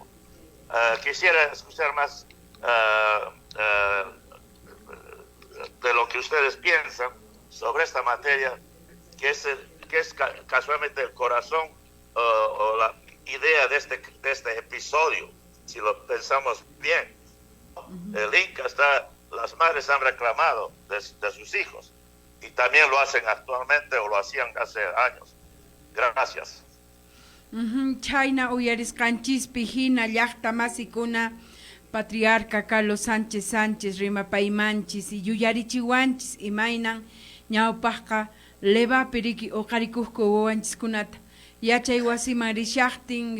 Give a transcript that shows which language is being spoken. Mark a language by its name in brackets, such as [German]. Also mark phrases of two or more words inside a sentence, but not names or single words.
[Spanish] Quisiera escuchar más de lo que ustedes piensan sobre esta materia, que es casualmente el corazón o la idea de este episodio, si lo pensamos bien. El Inca está las madres han reclamado de sus hijos, y también lo hacen actualmente o lo hacían hace años. Gracias. [Quechua] Chayna uyarisqanchispi hina llaqta masikuna patriarca Carlos Sánchez rimapaymanchis y yuyarichiwanchis imaynan ñawpaqqa levapi riki uqarikuqku wawanchiskunata yachay wasiman rishaqtin